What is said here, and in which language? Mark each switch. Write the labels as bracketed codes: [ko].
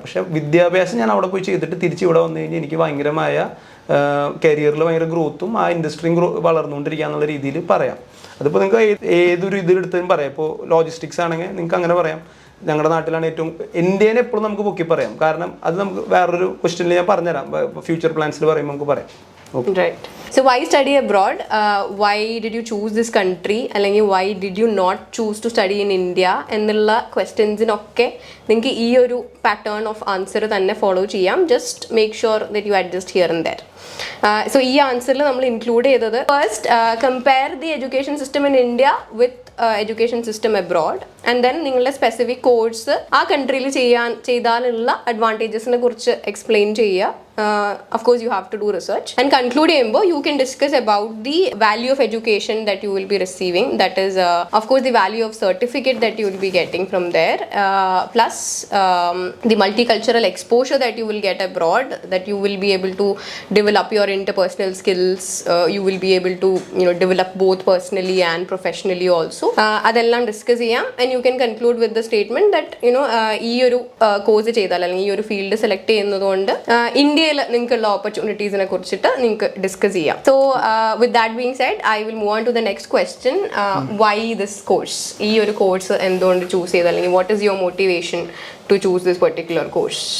[ml] പക്ഷേ വിദ്യാഭ്യാസം ഞാൻ അവിടെ പോയി ചെയ്തിട്ട് തിരിച്ച് ഇവിടെ വന്നു കഴിഞ്ഞാൽ എനിക്ക് ഭയങ്കരമായ കരിയറിൽ ഭയങ്കര ഗ്രോത്തും ആ ഇൻഡസ്ട്രിയും വളർന്നുകൊണ്ടിരിക്കുക എന്നുള്ള രീതിയിൽ പറയാം. അതിപ്പോൾ നിങ്ങൾക്ക് ഏതൊരു ഇതിലെടുത്തും പറയാം. ഇപ്പോൾ ലോജിസ്റ്റിക്സ് ആണെങ്കിൽ നിങ്ങൾക്ക് അങ്ങനെ പറയാം. ഞങ്ങളുടെ നാട്ടിലാണ് ഏറ്റവും ഇന്ത്യനെ എപ്പോഴും നമുക്ക് പൊക്കി പറയാം. കാരണം അത് നമുക്ക് വേറൊരു ക്വസ്റ്റ്യനിൽ ഞാൻ പറഞ്ഞുതരാം, ഫ്യൂച്ചർ പ്ലാൻസിൽ പറയുമ്പോൾ നമുക്ക് പറയാം. [en] Right. So why study abroad? Why did you choose this country? അല്ലെങ്കിൽ why did you not choose to study in India? [ml] എന്നുള്ള ക്വസ്റ്റ്യൻസിനൊക്കെ നിങ്ങൾക്ക് ഈ ഒരു പാറ്റേൺ ഓഫ് ആൻസർ തന്നെ ഫോളോ ചെയ്യാം. [en] Just make sure that you adjust here and there. So ഈ ആൻസറിൽ നമ്മൾ include ചെയ്തത് first compare the education system in India with education system abroad, and then നിങ്ങളുടെ specific course ആ കൺട്രിയിൽ [ml] ചെയ്താലുള്ള അഡ്വാൻറ്റേജസിനെ കുറിച്ച് [en] Explain ചെയ്യുക. Of course you have to do research and conclude ചെയ്യുമ്പോൾ you can discuss about the value of education that you will be receiving, that is of course the value of certificate that you will be getting from there, plus the multicultural exposure that you will get abroad, that you will be able to develop your interpersonal skills, you will be able to develop both personally and professionally also. [ml] അതെല്ലാം discuss ചെയ്യാം. [en] and you can conclude with the statement that [ml] ഈ ഒരു course ചെയ്താൽ അല്ലെങ്കിൽ ഈ ഒരു field select ചെയ്യുന്നതുകൊണ്ട് ഇന്ത്യയിൽ നിങ്ങൾക്കുള്ള ഓപ്പർച്യൂണിറ്റീസിനെ കുറിച്ചിട്ട് നിങ്ങൾക്ക് ഡിസ്കസ് ചെയ്യാം. [en] So with that being said, I will move on to the next question. Why this course? [ml] ഈ ഒരു കോഴ്സ് എന്തുകൊണ്ട് ചൂസ് ചെയ്ത്, അല്ലെങ്കിൽ [en] What is your motivation to choose this particular course?